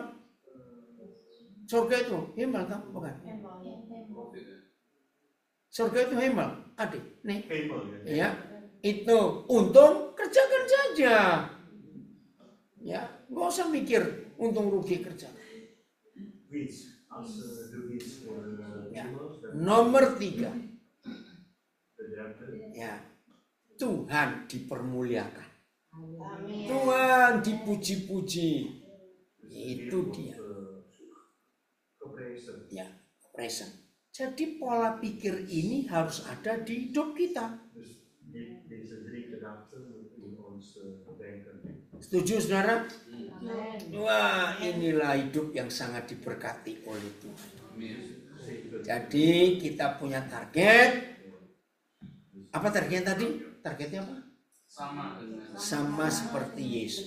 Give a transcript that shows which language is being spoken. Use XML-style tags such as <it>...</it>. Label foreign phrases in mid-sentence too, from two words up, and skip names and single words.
<id>Surga itu hemal kan? Bukan? Surga itu hemal, adik. Nih, Hemel ya. ya, itu untung kerjakan saja. Ya, nggak usah mikir untung rugi kerja.</id> <nl>Winst. Als de winst voor de Ja. hemel.</nl> <id>Nomor 3,</id> <nl>De derde.</nl> <id>ya, Tuhan dipermuliakan. Amin. Tuhan dipuji-puji. Itu dia.</id> <nl>Geprezen.</nl> <id>Ya, present. Jadi pola pikir ini harus ada di hidup kita.</id> <nl>Dus deze 3 gedachten moeten in ons denken.</nl> <id>Setuju saudara? Amin. Wah, inilah hidup yang sangat diberkati oleh Tuhan. Amin. Jadi kita punya target. Apa targetnya tadi? Targetnya apa? Sama dengan Sama seperti Yesus.</id>